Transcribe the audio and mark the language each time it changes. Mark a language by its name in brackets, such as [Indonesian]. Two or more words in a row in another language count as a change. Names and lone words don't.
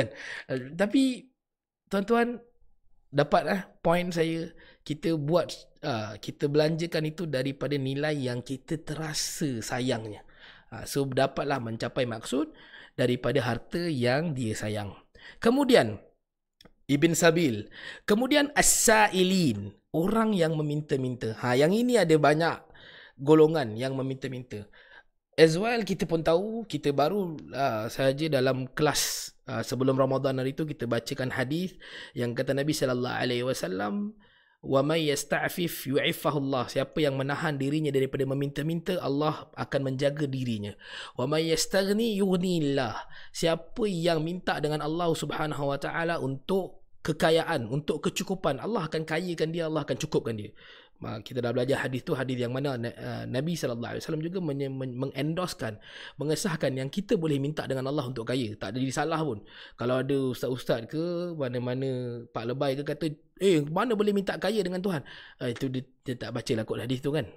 [Malay] Tapi tuan-tuan dapat point saya, kita belanjakan itu daripada nilai yang kita terasa sayangnya. So dapatlah mencapai maksud daripada harta yang dia sayang. Kemudian Ibn Sabil, kemudian as-sa'ilin, orang yang meminta-minta. Yang ini ada banyak golongan yang meminta-minta. [English] As well, [Malay] kita pun tahu, kita baru sahaja dalam kelas sebelum Ramadan hari itu kita bacakan hadis yang kata Nabi [Arabic] صلى الله عليه وسلم, ومن يستعفف يعفه الله. [Malay] Siapa yang menahan dirinya daripada meminta-minta, Allah akan menjaga dirinya. [Arabic] ومن يستغن يغنه الله. [Malay] Siapa yang minta dengan Allah [Arabic] سبحانه وتعالى [Malay] untuk kekayaan, untuk kecukupan, Allah akan kayakan dia, Allah akan cukupkan dia. Kita dah belajar hadis tu, hadis yang mana Nabi [Arabic] صلى الله عليه وسلم [Malay] juga mengendoskan, mengesahkan yang kita boleh minta dengan Allah untuk kaya. Tak ada salah pun. Kalau ada ustaz-ustaz ke mana-mana Pak Lebay ke kata, mana boleh minta kaya dengan Tuhan, itu dia tak baca lah kot hadis tu kan.